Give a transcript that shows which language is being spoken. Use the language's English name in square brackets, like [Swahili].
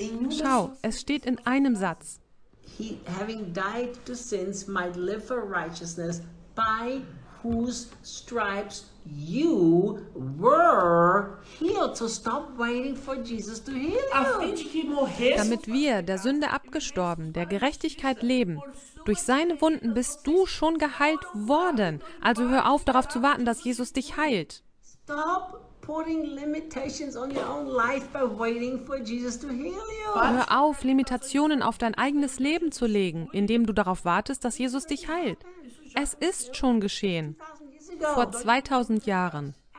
[German] Schau, es steht in einem Satz. Damit wir, der Sünde abgestorben, der Gerechtigkeit leben, durch seine Wunden bist du schon geheilt worden. Also hör auf, darauf zu warten, dass Jesus dich heilt. [English] Stop putting limitations on your own life by waiting for Jesus to heal you. [German] Hör auf, Limitationen auf dein eigenes Leben zu legen, indem du darauf wartest, dass Jesus dich heilt. Es ist schon geschehen. Vor 2000 Jahren.